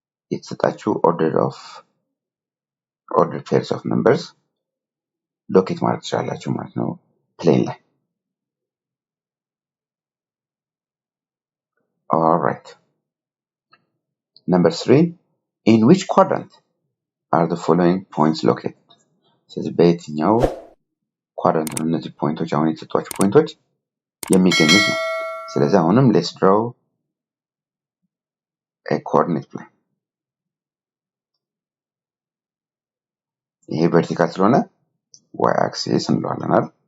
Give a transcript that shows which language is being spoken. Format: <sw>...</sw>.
<am>የተሰጣችሁ order pairs of numbers ሎኬት ማድረግ ትችላላችሁ ማለት ነው ፕሌን ላይ።</am> <en>Alright. Number 3, in which quadrant are the following points located?</en> <am>ስለዚህ በየትኛው ኳድራንት ነው እነዚህ ፖይንቶች አሁን የተሰጧችሁ ፖይንቶች የሚገኙት ነው። ስለዚህ አሁንም</am> <en>let's draw a coordinate plane.</en> <am>ይሄ ቨርቲካል ስለሆነ y axis እንለዋለን አይደል?</am>